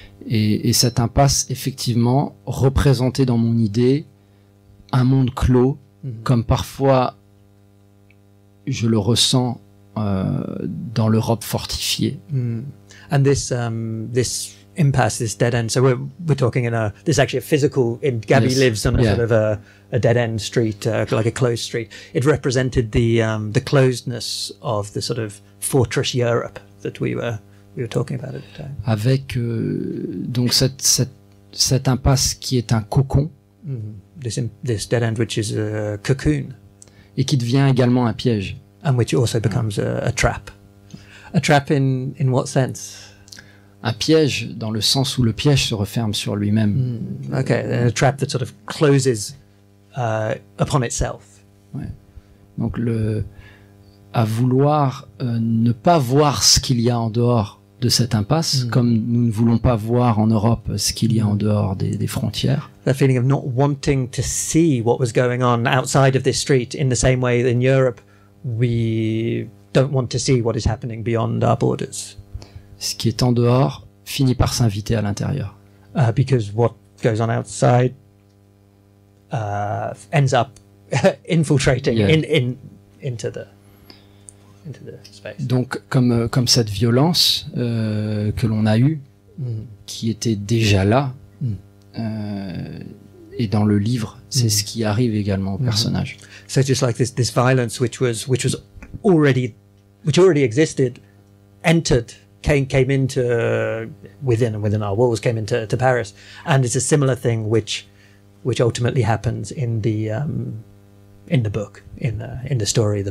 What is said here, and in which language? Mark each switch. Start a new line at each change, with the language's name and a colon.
French: Et cette impasse, effectivement, représentait dans mon idée un monde clos, comme parfois je le ressens dans l'Europe fortifiée.
English: And this impasse, this dead end. So we're talking this actually a physical. Gabby lives on a sort of a dead end street, like a closed street. It represented the closedness of the sort of fortress Europe that we were talking about at the time.
French: Avec donc cette impasse qui est un cocon.
English: This dead end which is a cocoon.
French: Et qui devient également un piège.
English: And which also becomes a trap. A trap in what sense?
French: Un piège dans le sens où le piège se referme sur lui-même.
English: Okay, a trap that sort of closes upon itself.
French: Donc à vouloir ne pas voir ce qu'il y a en dehors de cette impasse, comme nous ne voulons pas voir en Europe ce qu'il y a en dehors des frontières.
English: That feeling of not wanting to see what was going on outside of this street, in the same way in Europe we don't want to see what is happening beyond our borders.
French: Ce qui est en dehors finit par s'inviter à l'intérieur.
English: Because what goes on outside ends up infiltrating into the space.
French: Donc comme cette violence que l'on a eue, qui était déjà là, et dans le livre, c'est ce qui arrive également au personnage.
English: So just like this violence which already existed, entered, came into within our walls, came into Paris, and it's a similar thing which ultimately happens in the book, in the story.